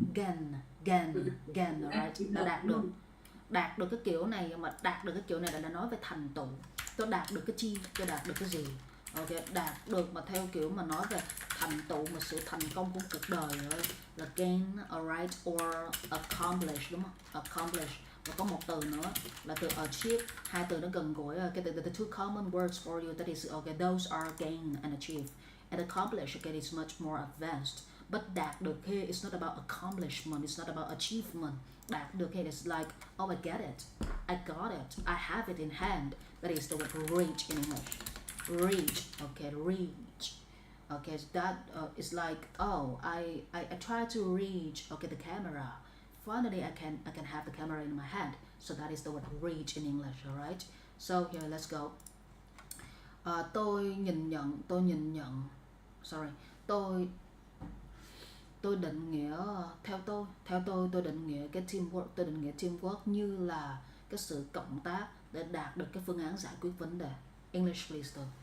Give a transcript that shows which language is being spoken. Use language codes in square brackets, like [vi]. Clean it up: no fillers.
[en] Gain, alright. [vi] Đã đạt được cái kiểu này, mà đạt được cái kiểu này là nói về thành tựu. Tôi đạt được cái chi, tôi đạt được cái gì. Ok, đạt được mà theo kiểu mà nói về thành tựu, mà sự thành công của cuộc đời là gain, [en] alright, or accomplish, [vi] đúng không? Accomplish. Và có một từ nữa là từ achieve. Hai từ nó gần gũi. [en] Cái the two common words for you, that is okay, those are gain and achieve. And accomplish, okay, is much more advanced. But đạt được here is not about accomplishment, it's not about achievement. Đạt được here is like, oh, I get it, I got it, I have it in hand. That is the word reach in English. Reach, okay, reach. Okay, so that is like, oh, I try to reach, okay, the camera. Finally, I can have the camera in my hand. So that is the word reach in English, alright? So here, let's go. [vi] Tôi nhìn nhận. Sorry, tôi định nghĩa, theo tôi định nghĩa cái teamwork như là cái sự cộng tác để đạt được cái phương án giải quyết vấn đề. [en] English please.